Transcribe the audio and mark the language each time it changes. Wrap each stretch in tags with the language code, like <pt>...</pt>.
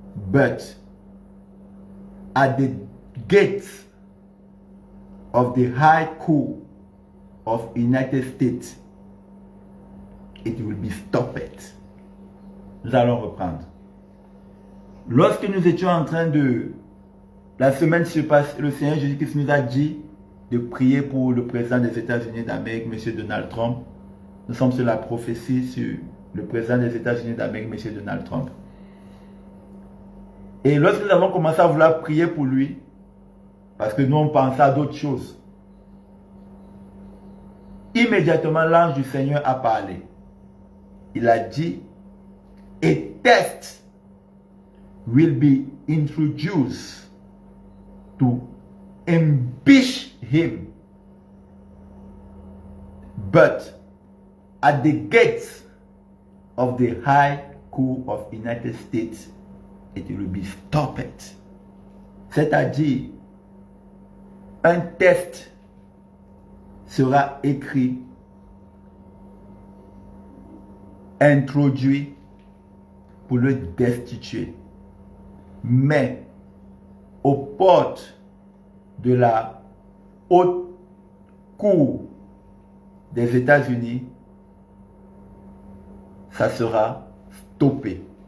<en>But at the gates of the High Court of United States, it will be stopped.</en> <fr>Nous allons reprendre. Lorsque nous étions en train de... La semaine se passe, le Seigneur Jésus-Christ nous a dit de prier pour le président des États-Unis d'Amérique, M. Donald Trump. Nous sommes sur la prophétie sur le président des États-Unis d'Amérique, M. Donald Trump. Et lorsque nous avons commencé à vouloir prier pour lui, parce que nous on pensait à d'autres choses, immédiatement l'ange du Seigneur a parlé. Il a dit,</fr> <en>a test will be introduced to impeach him. But at the gates of the High Court of United States, it will be stopped.</en> <fr>C'est-à-dire, un test sera écrit, introduit pour le destituer. Mais aux portes de la haute cour des États-Unis, ça sera stoppé.</fr>